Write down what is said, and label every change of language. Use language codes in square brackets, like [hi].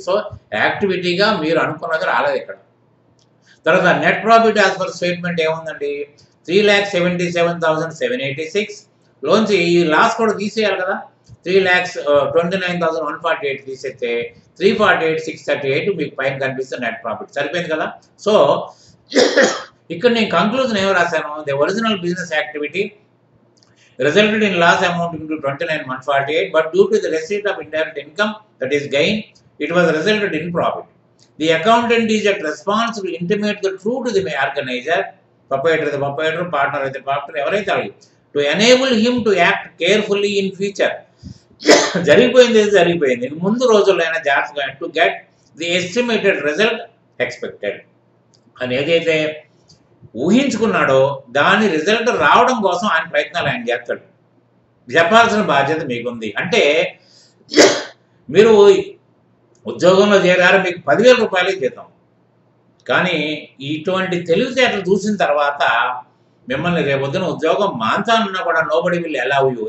[te] So యాక్టివిటీగా మీరు అనుకున్నది రాలేదు ఇక్కడ. తర్వాత net profit as per statement ఏముందండి, 3,77,786 లోంచి ఈ లాస్ కూడా తీసేయాలి కదా. 3,29,148 తీసేస్తే 348,638 మీకు పైన కనిపిస్తే నెట్ ప్రాఫిట్ సరిపోయింది కదా. సో ఇక్కడ నేను కంక్లూజన్ ఏమి రాశాను, [en] The original business activity resulted in loss amounting to 29,148, but due to the receipt of indirect income, that is gain, it was resulted in profit. The accountant is at response to intimate the truth to the organizer, proprietor, partner, ఎవరైతే to enable him to act carefully in future. [te] జరిగిపోయింది ముందు రోజుల్లో జాగ్రత్తగా [en] to get the estimated result expected [te] అని ఏదైతే ఊహించుకున్నాడో దాని result రావడం కోసం ఆయన ప్రయత్నాలు ఆయన చేస్తాడు. చెప్పాల్సిన బాధ్యత మీకుంది. అంటే మీరు ఉద్యోగంలో చేరారు, మీకు 10,000 రూపాయలే జీతం, కానీ ఇటువంటి తెలివితేటలు చూసిన తర్వాత మిమ్మల్ని రేపొద్దున ఉద్యోగం మాంతానున్నా కూడా [en] Nobody will allow you.